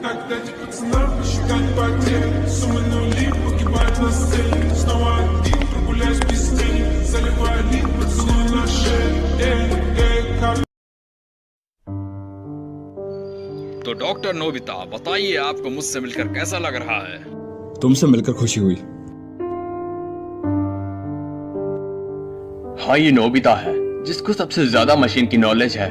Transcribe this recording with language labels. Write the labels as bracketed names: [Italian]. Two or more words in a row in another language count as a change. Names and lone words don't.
[Russian] ради пацана посчитать потери. Суммы нули погибают на сцене. Снова один прогуляюсь без тени. Заливаю лид, поцелуй на шее. [Hindi] तो डॉक्टर नोबिता, बताइए आपको मुझसे मिलकर कैसा लग रहा है? तुमसे मिलकर खुशी हुई। हाँ, ये नोबिता है जिसको सबसे ज्यादा मशीन की नॉलेज है।